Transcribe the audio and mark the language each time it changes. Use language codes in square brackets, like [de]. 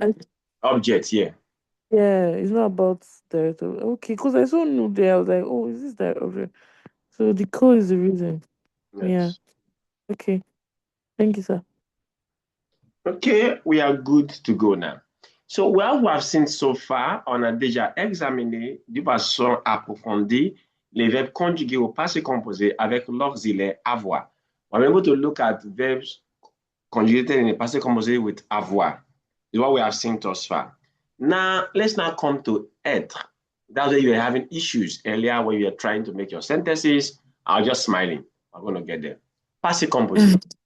[en] And object here. yeah, it's not about direct. Okay, because I saw new there. I was like, oh, is this direct object? So the code is the reason. Yeah. Yes. Okay. Thank you, sir. Okay, we are good to go now. So, what we have seen so far, [fr] on a déjà examiné de façon approfondie les verbes conjugués au passé composé avec l'auxiliaire avoir. [en] We're able to look at verbs conjugated in the passé composé with avoir. Is what we have seen thus far. Now, let's now come to être. That's where you were having issues earlier when you were trying to make your sentences. I was just smiling. I'm going to get there. Passé composé.